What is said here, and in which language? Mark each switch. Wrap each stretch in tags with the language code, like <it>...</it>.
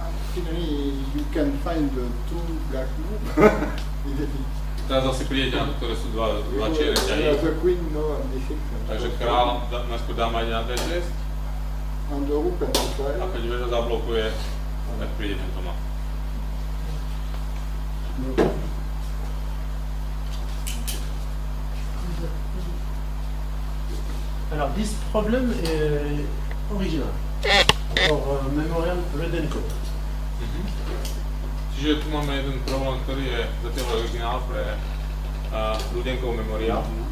<en>Finally, you can find the 2 black moves.</en> <sk>Teraz zase prídete na to, ktoré sú dva čierne ťahy.</sk> <en>The queen, no, on D6.</en> <sk>Takže kráľ, najskôr dáma ide na D6</sk> <en>And the rook on D5.</en> <sk>a keď veža zablokuje, tak príde tento mat.</sk> <fr>Alors,</fr> <en>this</en> <fr>problème est original. Pour Memorial Rudenko.</fr> <sk>Čiže tu máme jeden problém, ktorý je zatiaľ originál pre Rudenkov memoriál.</sk>